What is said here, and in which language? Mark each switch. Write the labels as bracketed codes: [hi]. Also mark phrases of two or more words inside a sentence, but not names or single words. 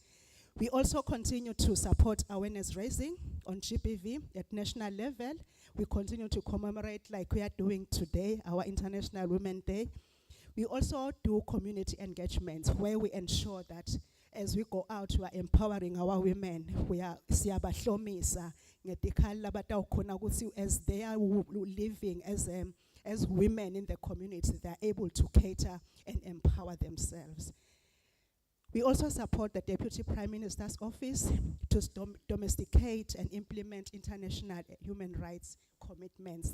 [en] We also continue to support awareness raising on GPV at national level. We continue to commemorate, like we are doing today, our International Women's Day. We also do community engagements where we ensure that as we go out, we are empowering our women. We are [ss] siyabahlomisa ngetikhala batawukhona ukuthi [en] as they are living as women in the community, they are able to cater and empower themselves. We also support the Deputy Prime Minister's Office to domesticate and implement international human rights commitments.